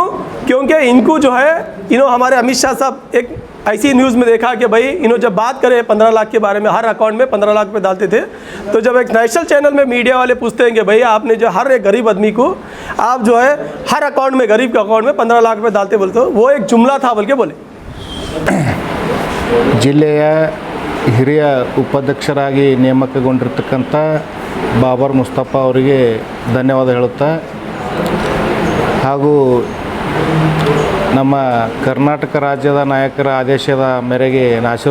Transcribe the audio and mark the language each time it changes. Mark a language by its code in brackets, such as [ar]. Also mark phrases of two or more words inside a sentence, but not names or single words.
[hi] क्योंकि इनको जो है हमारे अमित शाह साहब एक ऐसी न्यूज़ में देखा कि भाई जब बात करें 15 लाख के बारे में, हर अकाउंट में 15 लाख पे डालते थे, तो जब एक [en] national channel [hi] में मीडिया वाले पूछते हैं कि भाई आपने जो हर एक गरीब आदमी को आप जो है हर अकाउंट में गरीब के अकाउंट में 15 लाख पे डालते बोलते हो, वो एक जुमला था बोल के बोले। [kn] ಜಿಲ್ಲೆಯ ಹಿರಿಯ ಉಪಾಧ್ಯಕ್ಷರಾಗಿ ನೇಮಕಗೊಂಡಿರ್ತಕ್ಕಂಥ ಬಾಬರ್ ಮುಸ್ತಫಾ ಅವರಿಗೆ ಧನ್ಯವಾದ ಹೇಳುತ್ತಾ, ಹಾಗೂ ನಮ್ಮ ಕರ್ನಾಟಕ ರಾಜ್ಯದ ನಾಯಕರ ಆದೇಶದ ಮೇರೆಗೆ ನಾಸಿರ್